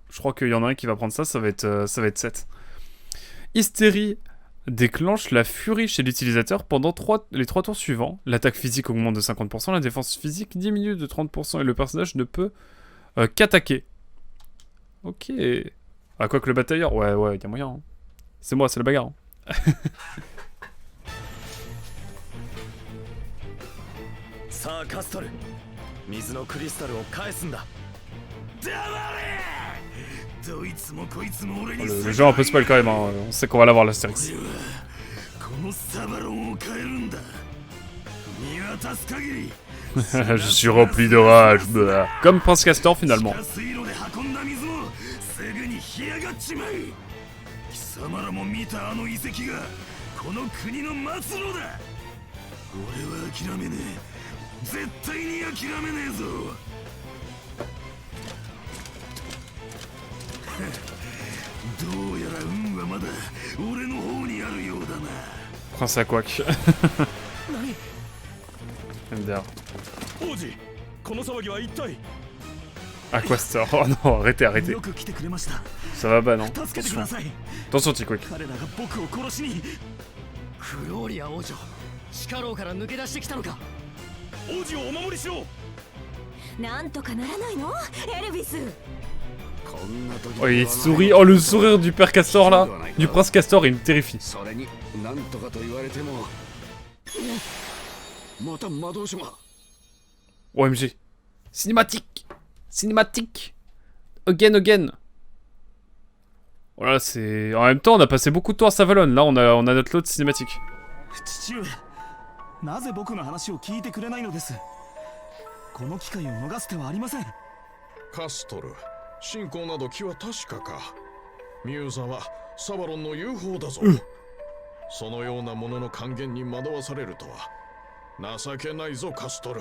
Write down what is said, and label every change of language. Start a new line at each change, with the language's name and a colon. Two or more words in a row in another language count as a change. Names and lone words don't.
French: Je crois qu'il y en a un qui va prendre ça, ça va être 7. Hystérie déclenche la furie chez l'utilisateur pendant les 3 tours suivants. L'attaque physique augmente de 50%, la défense physique diminue de 30% et le personnage ne peut qu'attaquer. Ok. Ah, quoi que le batailleur, ouais, y a moyen. Hein. C'est moi, c'est la bagarre. Hein.
Japanese: さあ、カストル。水のクリスタルを返すんだ。黙れどいつもこいつも俺に
French: Le jeu est un peu spoil quand même, hein. On sait qu'on va l'avoir l'Astérix.
Japanese: このサバロンを変えるんだ見渡す限り
French: Je suis rempli de rage, bah. Comme Prince Castor finalement.
Japanese: 地下水路で運んだ水もすぐに干上がっちまい貴様らも見たあの遺跡がこの国の末路だ俺は諦めねえ絶対に諦めねえぞどうやら運はまだ俺の方にあるようだな
French: Prince Aquac. MDR.
Japanese: 王子、この騒ぎは一体。
French: Aquastar. Oh non, arrêtez.
Japanese: よく来てくれました。
French: Ça va pas, non?
Japanese: 助けてください。
French: Attention, T-Quick.
Japanese: 彼らが僕を殺しに。フローリア王女、地下牢から抜け出してきたのか。王子をお守りしろ。なんとかならないのエルビス。
French: Oh, il sourit. Oh, le sourire du père Castor là. Du prince Castor, il me terrifie.
Japanese: それになんとかと言われてもまた魔導書が
French: OMG. Cinématique. again. Voilà, c'est... En même temps, on a passé beaucoup de temps à Savalon. Là, on a notre lot de cinématique.
Japanese: 父上、なぜ僕の話を聞いてくれないのです。この機会を逃す手はありません。カストル、信仰など気は確かか。ミューザはサバロンの友好だぞ。そのようなものの還元に惑わされるとは情けないぞ、カストル。